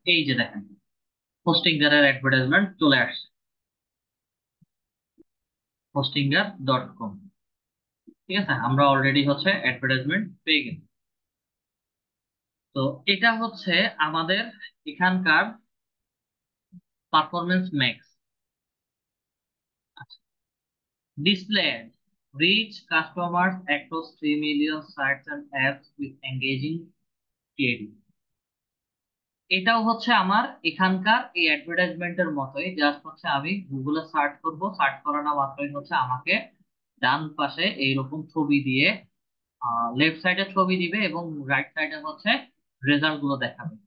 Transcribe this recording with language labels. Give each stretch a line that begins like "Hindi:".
Bangla: এই যে দেখেন, হোস্টিঙ্গারের অ্যাডভার্টাইজমেন্ট চলে আসছে, hostinger.com। ঠিক আছে, আমরা অলরেডি হচ্ছে অ্যাডভার্টাইজমেন্ট পেয়ে গেছি। তো এটা হচ্ছে আমাদের এখানকার performance max.
English: Display reach customers across 3 million sites and apps with engaging creative।
Bangla: এটাও হচ্ছে আমার এখানকার এই অ্যাডভার্টাইজমেন্টের মতোই, জাস্ট হচ্ছে আমি গুগলে সার্চ করব, সার্চ করানো মাত্রই হচ্ছে আমাকে ডান পাশে এইরকম ছবি দিয়ে লেফট সাইডে ছবি দিবে এবং রাইট সাইডে হচ্ছে রেজাল্ট গুলো দেখাবে।